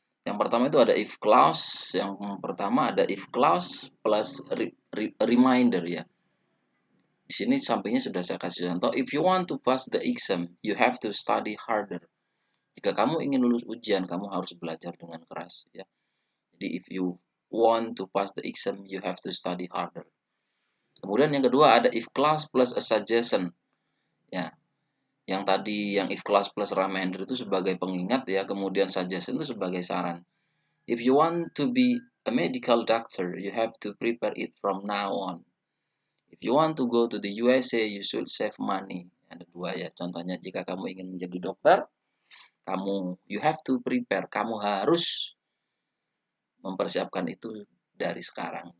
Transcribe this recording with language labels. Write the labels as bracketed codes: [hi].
[id] Yang pertama itu ada if clause, yang pertama ada if clause plus reminder ya. Di sini sampingnya sudah saya kasih contoh, [en] if you want to pass the exam, you have to study harder. [id] Jika kamu ingin lulus ujian, kamu harus belajar dengan keras ya. Jadi [en] if you want to pass the exam, you have to study harder. [id] Kemudian yang kedua ada if clause plus a suggestion. Ya. Yang tadi yang if clause plus reminder itu sebagai pengingat ya, kemudian suggestion itu sebagai saran. [en] If you want to be a medical doctor, you have to prepare it from now on. If you want to go to the USA, you should save money. [id] Ada 2 ya. Contohnya jika kamu ingin menjadi dokter, [en] you have to prepare. [id] Kamu harus mempersiapkan itu dari sekarang.